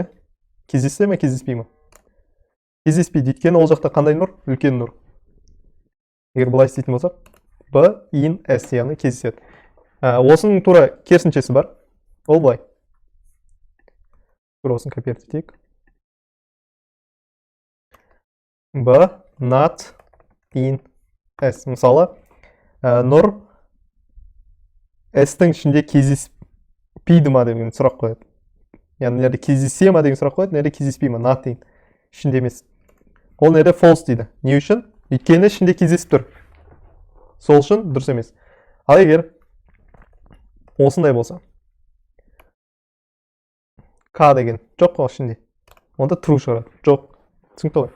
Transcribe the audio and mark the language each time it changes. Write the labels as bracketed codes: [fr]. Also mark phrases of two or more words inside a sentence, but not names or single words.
[kk] Кездессе ме, кездеспей ма? Кездеспейді. Өйткені ол жақта қандай нұр? Үлкен нұр. Егер былай істейтін болсақ, [en] b in s [kk] яғни кездеседі. Осының тура керісіншесі бар. Ол былай. Тура осын копировать етейік. [en] b not in s. [kk] Мысалы, нұр s-тің ішінде кездеспейді ма деген сұрақ қояды. Яғни нерде кездесе ма деген сұрақ қояды, нерде кездеспей ма, [en] not in. [kk] Ішінде емес. Ол нерде false дейді. Не үшін? Өйткені ішінде кездесіп тұр. Сол үшін дұрыс емес. Ал егер осындай болса, k деген жоқ қой ішінде. Онда true шығарады. Жоқ. Түсінікті ғой.